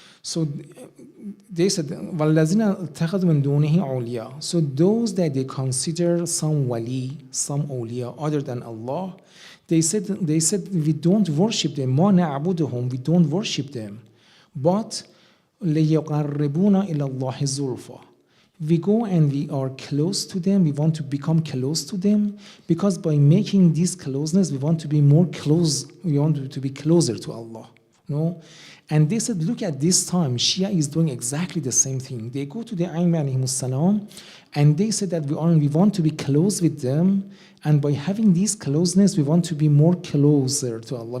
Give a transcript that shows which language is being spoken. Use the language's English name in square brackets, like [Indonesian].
[English] So they said, [Arabic] وَالَّذِينَ اتَّخَذُوا مِن دُونِهِ أَوْلِيَاءَ. [English] So those that they consider some wali, some awliya other than Allah, they said we don't worship them. [Arabic] مَا نَعْبُدُهُمْ. [English] We don't worship them. [Arabic] But لِيُقَرِّبُونَ إِلَى اللَّهِ زُلْفَى. [English] We go and we are close to them. We want to become close to them because by making this closeness, we want to be more close. We want to be closer to Allah. And they said, look at this time, Shia is doing exactly the same thing. They go to the Aim alayhim salam, and they said that we want to be close with them, and by having this closeness, we want to be more closer to Allah.